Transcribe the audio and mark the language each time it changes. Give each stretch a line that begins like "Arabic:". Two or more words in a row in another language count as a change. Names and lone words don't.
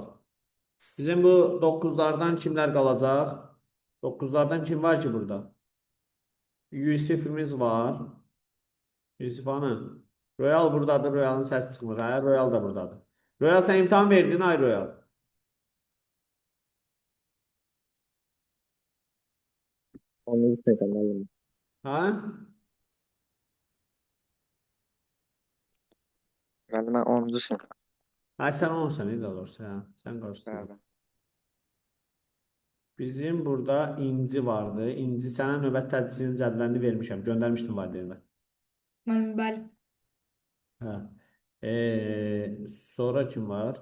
Azerbaijani: Bizim bu 9'lardan kimlər qalacaq? 9'lardan kim var ki burada? Yusifimiz var. Yusif hanım. Royal buradadır. Royal'ın səs çıxmır. Hə, Royal da buradadır. Royal sən imtahan verdin, ay Royal.
Turkish: Onu istedim oğlum.
Azerbaijani: Hə?
Turkish: Yani ben 10. sınıf.
Azerbaijani: Hə, sən 10 sənə də olursa, hə. Sən qarşıdın. Bəli. Bizim burada İnci vardı. İnci sənə növbət tədrisinin cədvəlini vermişəm. Göndərmişdim valideynə. Bəli. Hə. Sonra kim var?